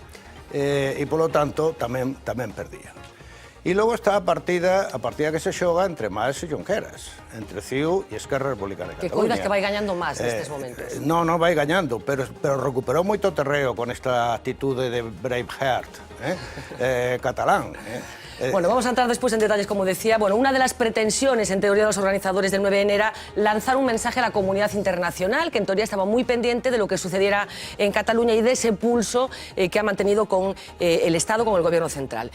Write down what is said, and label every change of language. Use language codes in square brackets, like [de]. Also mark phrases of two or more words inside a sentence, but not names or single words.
[gl] E, polo tanto, tamén perdía. E logo está a partida que se xoga entre Mas e Junqueras, entre CiU e Esquerra Republicana de Cataluña. Que coidas que vai gañando Mas nestes momentos. Non vai gañando, pero recuperou moito terreo con esta actitude de Braveheart catalán. [es] Bueno, vamos a entrar después en detalles, como decía. Bueno, una de las pretensiones, en teoría, de los organizadores del 9N era lanzar un mensaje a la comunidad internacional, que en teoría estaba muy pendiente de lo que sucediera en Cataluña y de ese pulso que ha mantenido con el Estado, con el Gobierno central.